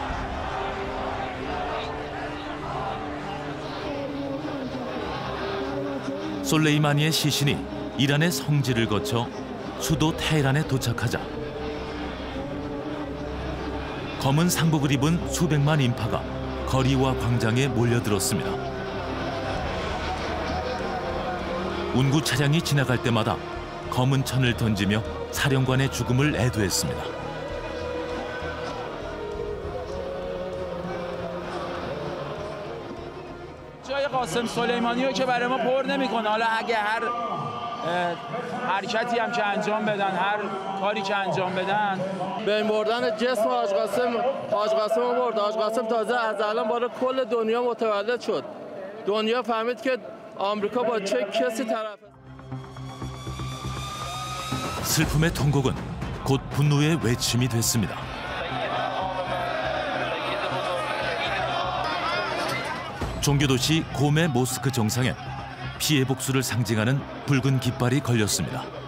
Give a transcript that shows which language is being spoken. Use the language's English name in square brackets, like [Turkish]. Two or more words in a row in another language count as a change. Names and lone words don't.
[Korean] 솔레이마니의 시신이 이란의 성지를 거쳐 수도 테헤란에 도착하자 검은 상복을 입은 수백만 인파가 거리와 광장에 몰려들었습니다. 운구 차량이 지나갈 때마다 검은 천을 던지며 사령관의 죽음을 애도했습니다. [Persian] جای قاسم سلیمانی رو که برای ما پر نمی‌کنه. حالا اگه هر حرکتی هم که انجام بدن هر کاری که انجام بدن به این بردن جسم حاج قاسم برد. حاج قاسم تازه از الان بالا کل دنیا متولد شد. دنیا فهمید که آمریکا با چه کسی طرفه. [Korean] 슬픔의 통곡은 곧 분노의 외침이 됐습니다. 종교도시 고메 모스크 정상에 피해 복수를 상징하는 붉은 깃발이 걸렸습니다.